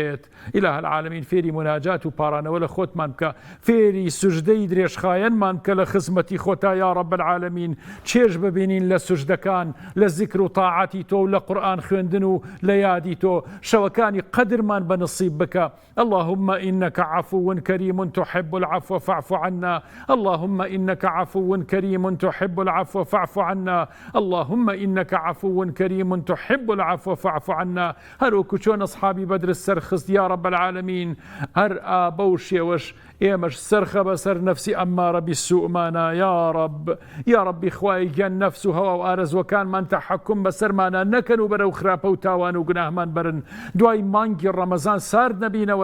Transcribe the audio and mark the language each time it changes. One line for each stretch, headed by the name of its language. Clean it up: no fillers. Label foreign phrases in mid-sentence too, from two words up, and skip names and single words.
Arabic: ئیلاه العالەمین
Central Kurdish: فێری مناجات و پاڕانەوە لە خۆتمان بکە، فێری سوژدەی درێژخایەنمان بکە لە خزمەتی خۆتا
Arabic: یا ڕەب العالەمین.
Central Kurdish: چێژ ببینین لە سوژدەکان، لە زیکر و تاعاتی تۆ و لە قورئان خوێندن و لە یادی تۆ، شەوەکانی قەدرمان بە نەسیب بکە.
Arabic: اللهم إنك عفو كريم تحب العفو فاعف عنا، اللهم إنك عفو كريم تحب العفو فاعف عنا، اللهم إنك عفو كريم تحب العفو فاعف عنا.
Central Kurdish: هەروەکو چۆن ئەصحابی بەدر خست
Arabic: یا رب العالمین
Central Kurdish: هەر ئابە و شێوەش ئێمەش سەرخە بەسەر نەفسی ئەممارە بیسوءمانە یا ربی خوای گیان نەفس و هەوا و ئارەزوەکانمان تەحەکوم بەسەرمانە نەکەن و بەرەو خراپە و تاوان و گوناهمان برن دوای مانگی ڕەمەزان سارد نەبینەوە